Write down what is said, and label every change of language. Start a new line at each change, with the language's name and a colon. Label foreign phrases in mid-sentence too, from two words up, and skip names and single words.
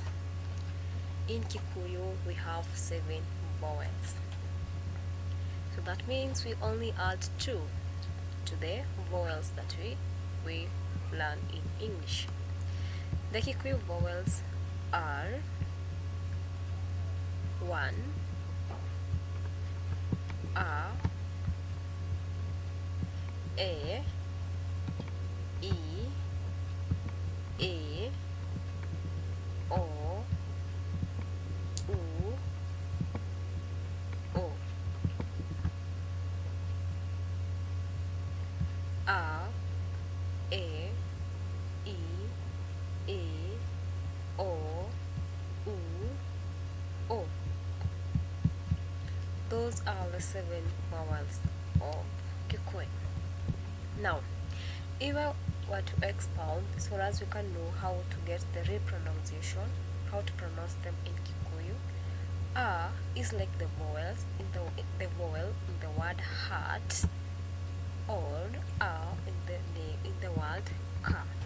English: In Kikuyu we have 7 vowels. So that means we only add 2 to the vowels that we learn in English. The Kikuyu vowels are 1, A, E, I, E, O, U, O. A, E, I, E, O, U, O. Those are the 7 vowels of Kikuyu. Now, if I were to expound, so as we can know how to get the real pronunciation, how to pronounce them in Kikuyu. A is like the vowels in the vowel in the word heart, or A in the word car.